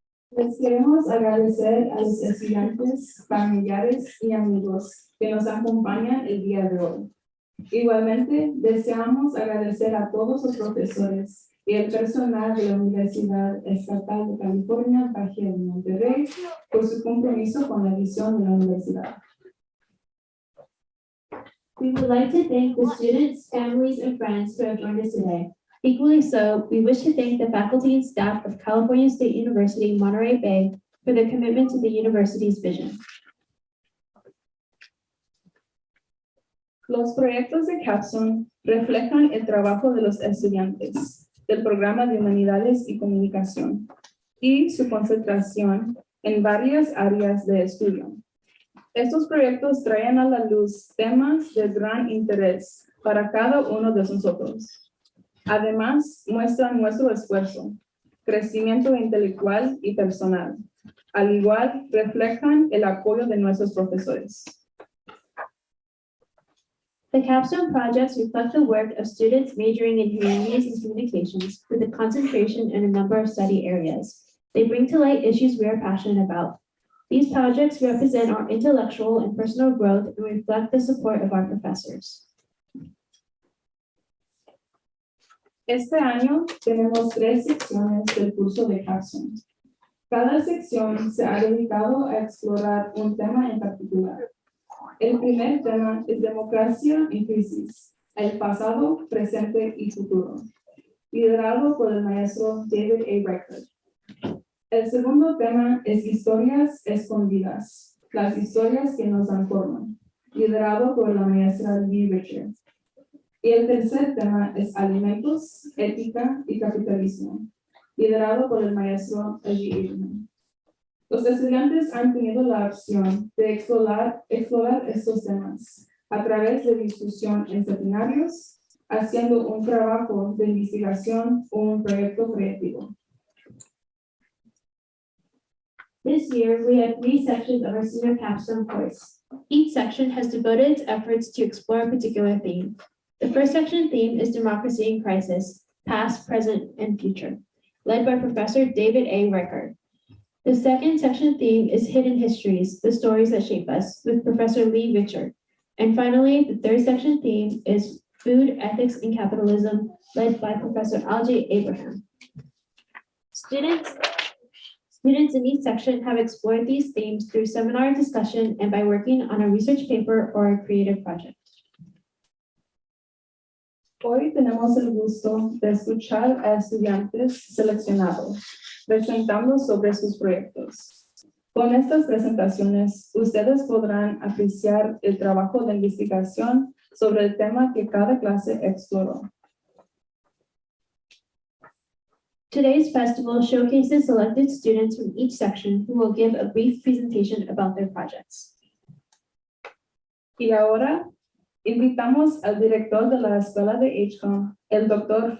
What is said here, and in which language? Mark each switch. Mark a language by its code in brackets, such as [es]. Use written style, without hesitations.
[es] Les queremos agradecer a los estudiantes, familiares y amigos que nos acompañan el día de hoy. Igualmente, deseamos agradecer a todos los profesores y el personal de la Universidad Estatal de California, Baja de Monterrey, por su compromiso con la visión de la universidad. [en] We would like to thank the students, families, and friends who have joined us today. Equally so, we wish to thank the faculty and staff of California State University, Monterey Bay for their commitment to the university's vision. [es] Los proyectos de Capstone reflejan el trabajo de los estudiantes del programa de Humanidades y Comunicación y su concentración en varias áreas de estudio. Estos proyectos traen a la luz temas de gran interés para cada uno de nosotros. Además, muestran nuestro esfuerzo, crecimiento intelectual y personal. Al igual, reflejan el apoyo de nuestros profesores. [en] The Capstone projects reflect the work of students majoring in humanities and communications with a concentration in a number of study areas. They bring to light issues we are passionate about. These projects represent our intellectual and personal growth and reflect the support of our professors. [es] Este año tenemos 3 secciones del curso de Capstone. Cada sección se ha dedicado a explorar un tema en particular. El primer tema es democracia en crisis, el pasado, presente y futuro, liderado por el maestro David A. Reichert. El segundo tema es historias escondidas, las historias que nos dan forma, liderado por la maestra Lee Richard. Y el tercer tema es alimentos, ética y capitalismo, liderado por el maestro L.G. Abraham. Los estudiantes han tenido la opción de explorar estos temas a través de discusión en seminarios, haciendo un trabajo de investigación o un proyecto creativo. [en] This year, we have 3 sections of our senior capstone course. Each section has devoted its efforts to explore a particular theme. The first section theme is Democracy in Crisis, Past, Present, and Future, led by Professor David A. Rickard. The second section theme is Hidden Histories, the Stories That Shape Us, with Professor Lee Richard. And finally, the third section theme is Food, Ethics, and Capitalism, led by Professor Algie Abraham. Students in each section have explored these themes through seminar discussion and by working on a research paper or a creative project. [es] Hoy tenemos el gusto de escuchar a estudiantes seleccionados presentando sobre sus proyectos. Con estas presentaciones, ustedes podrán apreciar el trabajo de investigación sobre el tema que cada clase exploró. [en] Today's festival showcases selected students from each section who will give a brief presentation about their projects. [es] Y ahora, invitamos al director de la escuela de HCOM, el Dr.